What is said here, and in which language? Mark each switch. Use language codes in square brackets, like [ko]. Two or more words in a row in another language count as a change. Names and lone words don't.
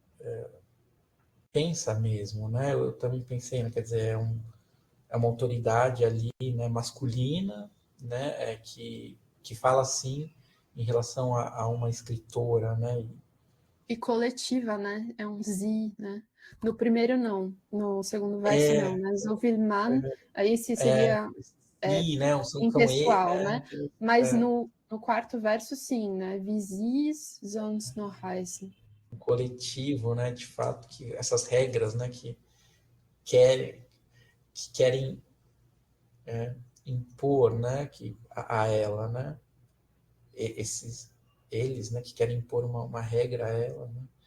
[pt] pensa mesmo, né, eu também pensei, né, quer dizer, é uma autoridade ali, né, masculina, né, que fala assim em relação a uma escritora, né, e coletiva, né? É um sie, né? No primeiro não, no segundo verso não, né? [de] So viel Mann, [pt] aí esse seria né? impessoal, né? Mas no quarto verso sim, né? [de] Wie sie's sonst noch heißen. [pt] Coletivo, né? De fato, que essas regras, né? Que querem impor, né? A ela, né? Eles, né? Que querem impor uma regra a ela, né?